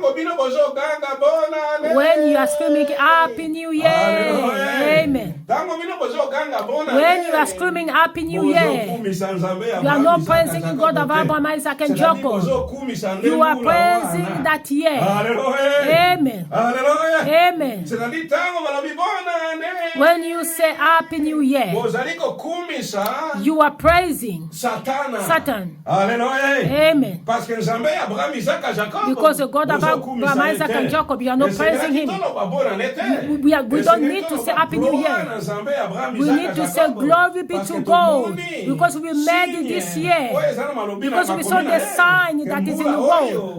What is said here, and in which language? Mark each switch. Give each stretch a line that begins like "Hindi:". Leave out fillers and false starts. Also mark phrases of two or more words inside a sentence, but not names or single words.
English: When you are screaming Happy New Year, amen. When you are screaming Happy New Year, you are not praising God of Abraham, Isaac, and Jacob. You are praising that year. Amen. Amen.
French: C'est-à-dire,
Lingala: tango balobi
French: bona année.
English: When you say Happy New Year,
Lingala: Bozali kokumisa
English: you are praising
Lingala: Satana.
English: Satan.
French: Alléluia. Amen. Parce que Nzambe Abraham, Isaac, Jacob.
English: Because the God of Abraham, Isaac, and Jacob, you are not praising him. We don't need to say Happy New Year. We need to say glory be to God. Because we made this year. Because we saw the sign that is in the world.